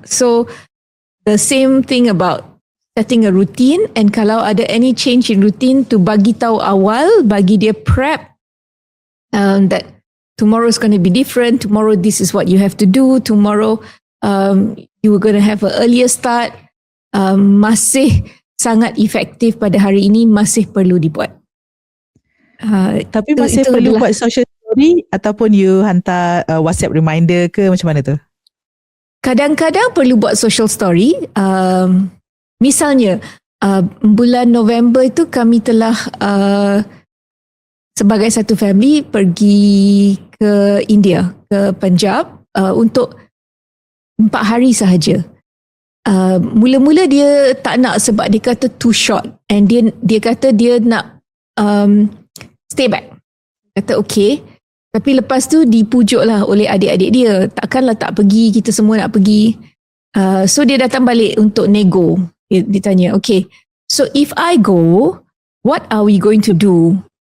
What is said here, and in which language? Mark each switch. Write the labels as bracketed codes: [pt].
[en] So, the same thing about setting a routine, and [ms] kalau ada [en] any change in routine, [ms] to bagi tahu awal, bagi dia [en] prep that tomorrow is going to be different, tomorrow this is what you have to do, tomorrow you are going to have an earlier start. [ms] Masih sangat efektif pada hari ini, masih perlu dibuat. Tapi masih perlu buat social story ataupun [en] you [ms] hantar WhatsApp [en] reminder [ms] ke, macam mana tu? Kadang-kadang perlu buat social story. Misalnya bulan November itu kami telah sebagai satu family pergi ke India, ke Punjab untuk 4 hari sahaja. Mula-mula dia tak nak sebab dia kata [en] too short, [ms] and dia kata dia nak [en] stay back. [ms] Kata okay. Tapi lepas tu dipujuklah oleh adik-adik dia. Takkanlah tak pergi, kita semua nak pergi. So dia datang balik untuk nego. Dia tanya, [en] okay, so if I go, what are we going to do?